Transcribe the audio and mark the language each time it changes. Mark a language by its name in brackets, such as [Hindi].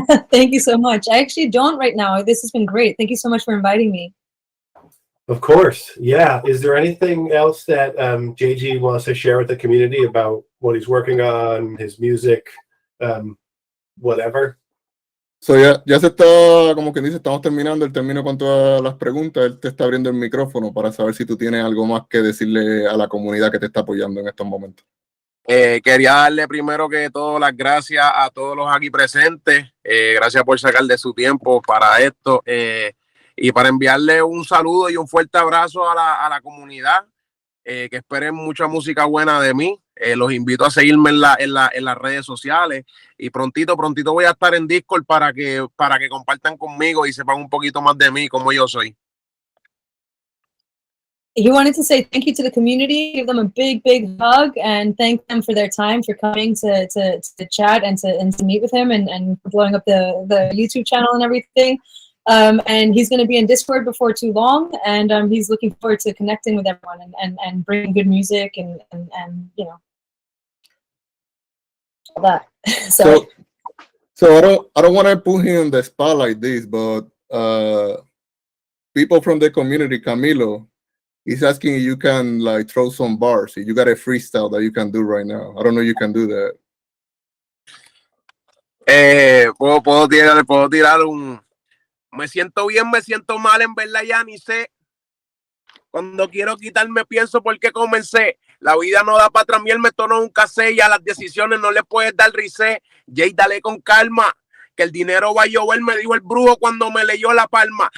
[English] Thank you so much. I actually don't right now. This has been great. Thank you so much for inviting me. Of course. Yeah. Is there anything else that Jey G wants to share with the community about what he's working on, his music, whatever? [Spanish] So ya se está, como quien dice, estamos terminando el término con todas las preguntas. Él te está abriendo el micrófono para saber si tú tienes algo más que decirle a la comunidad que te está apoyando en estos momentos. Quería darle primero que todo las gracias a todos los aquí presentes. Gracias por sacar de su tiempo para esto, y para enviarle un saludo y un fuerte abrazo a la comunidad. Que esperen mucha música buena de mí. Los invito a seguirme en las redes sociales, y prontito voy a estar en Discord para que compartan conmigo y sepan un poquito más de mí, como yo soy. [English] He wanted to say thank you to the community, give them a big hug, and thank them for their time, for coming to chat and to meet with him, and for blowing up the YouTube channel and everything. And he's going to be in Discord before too long, and he's looking forward to connecting with everyone and bringing good music and you know, all that. So I don't want to put him on the spot like this, but people from the community, Camilo, he's asking if you can like throw some bars. If you got a freestyle that you can do right now. I don't know if you can do that. [Spanish] Puedo tirar un. Me siento bien, me siento mal, en verdad ya ni sé. Cuando quiero quitarme pienso porque comencé. La vida no da para trambiarme, esto no es un casé. Y a las decisiones no le puedes dar reset. Jay, dale con calma, que el dinero va a llover, me dijo el brujo cuando me leyó la palma.